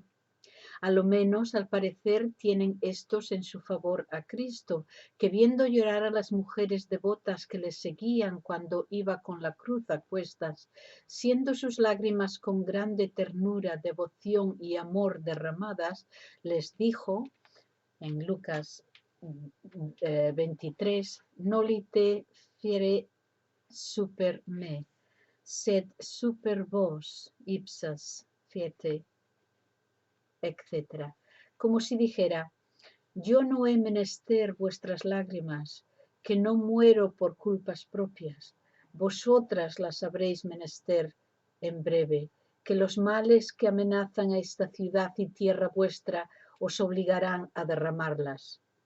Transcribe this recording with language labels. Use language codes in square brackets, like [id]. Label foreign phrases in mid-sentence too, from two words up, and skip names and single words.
[es] A lo menos, al parecer, tienen estos en su favor a Cristo, que viendo llorar a las mujeres devotas que les seguían cuando iba con la cruz a cuestas, siendo sus lágrimas con grande ternura, devoción y amor derramadas, les dijo en Lucas 23, [la] nolite fiere super me, sed super vos ipsas fiete, etc. [es] Como si dijera, yo no he menester vuestras lágrimas, que no muero por culpas propias, vosotras las habréis menester en breve, que los males que amenazan a esta ciudad y tierra vuestra os obligarán a derramarlas.